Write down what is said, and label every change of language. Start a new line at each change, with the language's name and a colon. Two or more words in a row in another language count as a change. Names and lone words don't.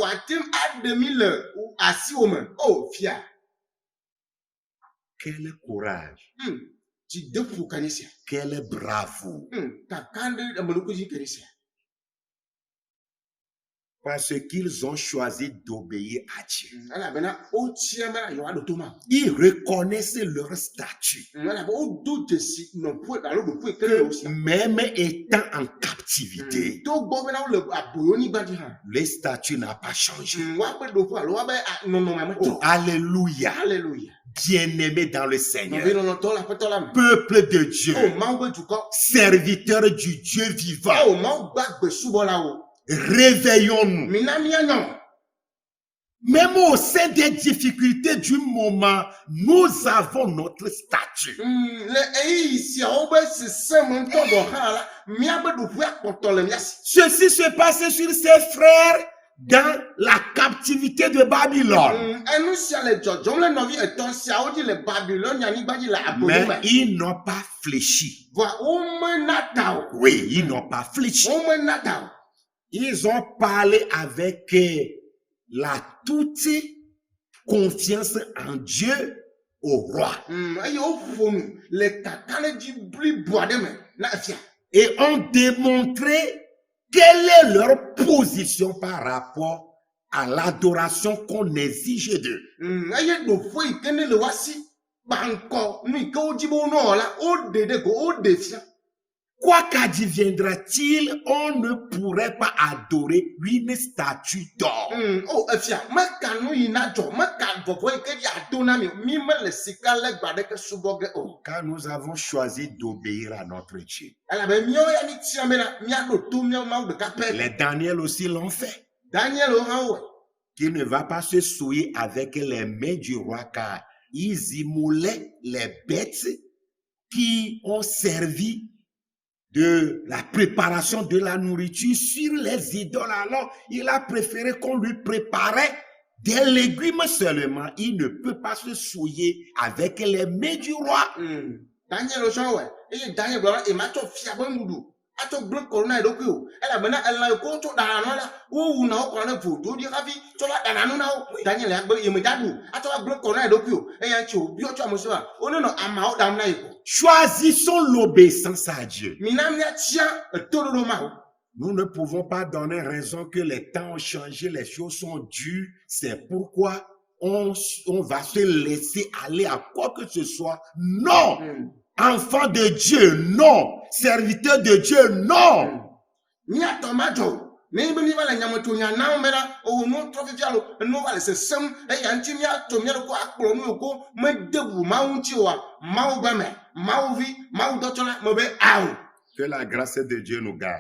French: Quel courage. Quelle bravoure. Parce qu'ils ont choisi d'obéir à Dieu.
Ewe: elabena wotsia be yewoaɖo to ma.
French: Ils reconnaissent leur statut.
Ewe: Elabena wodo dzesi nɔƒe alo ɖoƒe ke le wo sia.
French: Même étant en captivité,
Ewe: Togbɔ bena wole aboyonyigba dzi hã.
French: le statut n'a pas changé.
Ewe: Woaƒe ɖoƒe alo woaƒe nɔnɔme me Oh, tɔ.
French: alléluia.
Ewe: Hallelujah.
French: Bien-aimé dans le
Ewe: Nɔvi
French: Seigneur.
Ewe: lɔlɔtɔ le aƒetɔ la me.
French: Peuple de Dieu.
Ewe: O Mawu be dukɔ.
French: Serviteur du Dieu vivant.
Ewe: O Mawu gba gbesubɔlawo.
French: Réveillons-nous.
Ewe: Mina míanyɔ.
French: Même au sein des difficultés du moment, nous avons notre statut.
Ewe: Le eyi siawo be seseme ŋutɔ gɔ hã la, míabe ɖoƒe akpɔtɔ le mía si.
French: Ceci se passe sur ses frères dans la captivité de Babylone.
Ewe: Enu sia le dzɔdzɔm le nɔvi etɔ̃ siawo dzi le Babilonia nyigba dzi le aboyo
French: Mais
Ewe: me.
French: ils n'ont pas fléchi.
Ewe: Voa womena ta o.
French: Oui, ils n'ont pas fléchi.
Ewe: Womena ta o.
French: Ils ont parlé avec la toute confiance en Dieu au roi.
Ewe: Eye woƒo nu le kakale dzi blibo aɖe me na efia.
French: Et ont démontré quelle est leur position par rapport à l'adoration qu'on exige d'eux.
Ewe: Eye ɖoƒe yi ke ne le woa si kpa ŋkɔ nu yi ke wodzi be wonɔ la, woɖe ɖe go, woɖe fia.
French: Quoi qu'adviendra-t-il, on ne pourrait pas adorer une statue d'or.
Ewe: O efia, meka nu yi na dzɔ, meka vɔvɔ yi ke dzi ado na mi, mi mele sika legba ɖeke subɔ ge o.
French: Car nous avons choisi d'obéir à notre Dieu.
Ewe: Elabe míawo ya mi tia bena míaɖo to míawo Mawu ɖeka pɛ.
French: Les Daniel aussi l'ont fait.
Ewe: Daniel hã wɔe.
French: Qu'il ne va pas se souiller avec les mains du roi, car ils immolaient les bêtes qui ont servi de la préparation de la nourriture sur les idoles. Alors, il a préféré qu'on lui préparait des légumes seulement. Il ne peut pas se souiller avec les mains du roi.
Ewe: Daniel hã wɔe. Eye Daniel gblɔ la, ema tsɔ fia be nuɖu. Atsɔ gblẽ kɔ na eɖokui o. Elabena elã yi ke wotsɔ ɖana nu la, wowuna wo kɔ ɖe vodo dzi hafi tsɔ la ɖana nu na wo. Daniel ya gbe yemedza ɖu. Atsɔ la gblẽ kɔ na eɖokui o. Eya ŋuti wòbiɔ tso ame sia ame. Wonenɔ ameawo ɖam na yi ko.
French: Choisissons l'obéissance à Dieu.
Ewe: Mina míatia etoɖoɖo Mawu.
French: Nous ne pouvons pas donner raison que les temps ont changé, les choses sont dures. C'est pourquoi on va se laisser aller à quoi que ce soit. Non! Enfant de Dieu, non! Serviteur de Dieu, non!
Ewe: Míatɔ ma dzɔ o. Ne be míva le nyametsonya na wo be la, o nu trɔ fifia lo, enu va le sesem, eya ŋuti míatɔ mía ɖokui akplɔ nu yoko mede ʋu Mawu ŋuti oa, Mawu be me, Mawu vi, Mawu dɔtsɔla me be awo.
French: Que la grâce de Dieu nous garde.